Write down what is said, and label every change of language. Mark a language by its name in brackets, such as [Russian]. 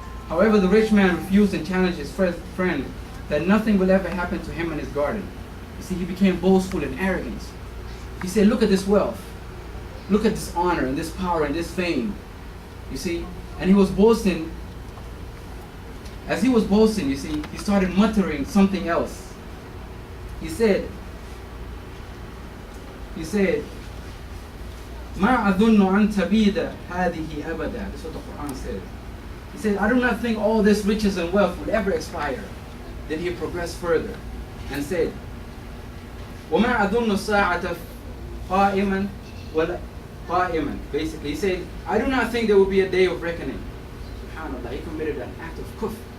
[English] However, the rich man refused and challenged his friend that nothing will ever happen to him in his garden. You see, he became boastful and arrogant. He said, look at this wealth. Look at this honor and this power and this fame. You see, and he was boasting. As he was boasting, you see, he started muttering something else. He said, [Arabic] مَا أَظُنُّ أَن تَبِيدَ هَذِهِ أَبَدًا. [English] That's what the Quran says. He said, I do not think all this riches and wealth will ever expire. Then he progressed further and said, [Arabic] وَمَا أَظُنُّ السَّاعَةَ قَائِمًا وَلَا قَائِمًا. [English] Basically, he said, I do not think there will be a day of reckoning. SubhanAllah, he committed an act of kufr.